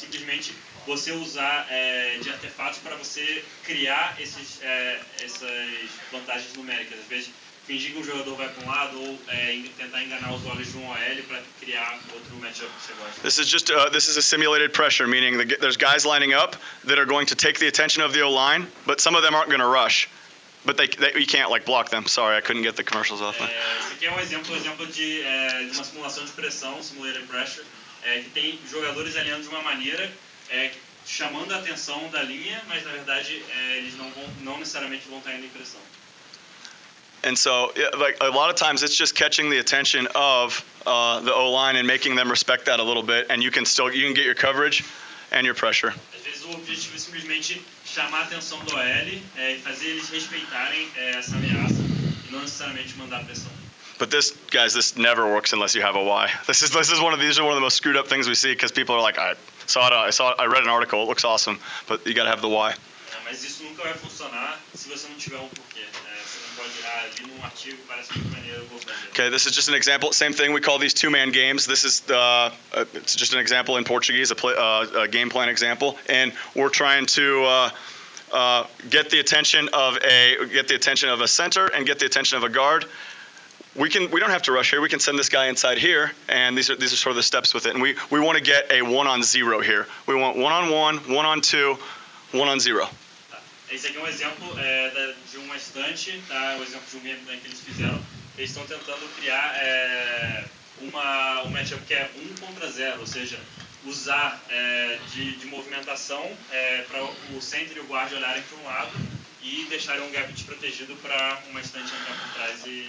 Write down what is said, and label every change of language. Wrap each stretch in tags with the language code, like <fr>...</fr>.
<pt>Simplesmente você usar de artefatos para você criar essas vantagens numéricas. Às vezes fingir que um jogador vai para lado ou tentar enganar os olhos de OL para criar outro matchup que você gosta.</pt> <en>This is a simulated pressure, meaning there's guys lining up that are going to take the attention of the O-line, but some of them aren't going to rush. But you can't block them. Sorry, I couldn't get the commercials off.</en> <pt>Esse aqui é um exemplo de uma simulação de pressão, simulated pressure, que tem jogadores alinhando de uma maneira, chamando a atenção da linha, mas na verdade eles não necessariamente vão estar indo em pressão.</pt> <en>And so, a lot of times, it's just catching the attention of the O-line and making them respect that a little bit, and you can get your coverage and your pressure.</en> <pt>Às vezes o objetivo é simplesmente chamar a atenção do OL e fazer eles respeitarem essa ameaça e não necessariamente mandar pressão.</pt> <en>But this never works unless you have a Y. These are one of the most screwed up things we see because people are like, I read an article, it looks awesome, but you got to have the Y.</en> <pt>Mas isso nunca vai funcionar se você não tiver porquê. Você não pode ali num artigo, parece muito maneiro, vou fazer.</pt> <en>Okay, this is just an example. Same thing. We call these 2-man games. This is it's just an example in Portuguese, a game plan example, and we're trying to get the attention of a center and get the attention of a guard. We don't have to rush here. We can send this guy inside here, and these are sort of the steps with it. And we want to get a 1-on-0 here. We want 1-on-1, 1-on-2, 1-on-0.</en> <pt>Esse aqui é um exemplo de uma estante, tá? Um exemplo de um game que eles fizeram. Eles estão tentando criar um matchup que é 1 contra 0, ou seja, usar de movimentação para o center e o guard olharem para um lado e deixarem gap desprotegido para uma estante entrar por trás</pt>